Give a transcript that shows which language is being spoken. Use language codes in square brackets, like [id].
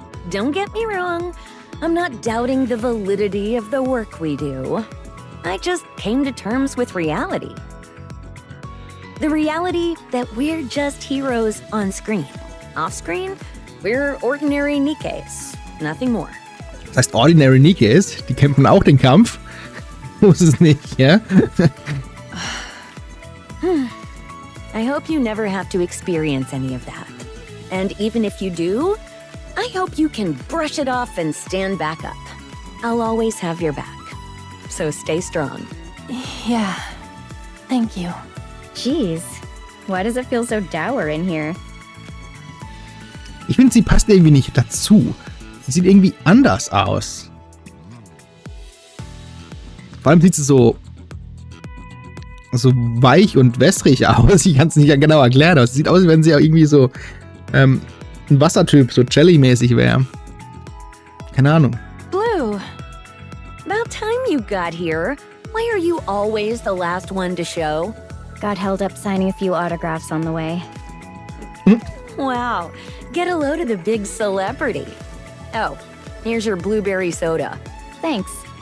[en] Don't get me wrong, I'm not doubting the validity of the work we do. I just came to terms with reality. The reality that we're just heroes on screen. Off screen, we're ordinary Nikkes, nothing more. [de] Das heißt, [en] Ordinary [de] Nikkes, die kämpfen auch den Kampf. Muss es nicht, ja? [en] I hope you never have to experience any of that. And even if you do, I hope you can brush it off and stand back up. I'll always have your back. So stay strong. Yeah. Thank you. Jeez, why does it feel so dour in here? [de] Ich finde, sie passt irgendwie nicht dazu. Sie sieht irgendwie anders aus. Vor allem sieht sie so weich und wässrig aus. Ich kann es nicht genau erklären. Aber es sieht aus, als wenn sie auch irgendwie so ein Wassertyp, so Jelly-mäßig wäre. Keine Ahnung. [en] Blue. About time you got here. Why are you always the last one to show? Got held up signing a few autographs on the way. Wow, get a load of the big celebrity. Oh, here's your blueberry soda. Thanks.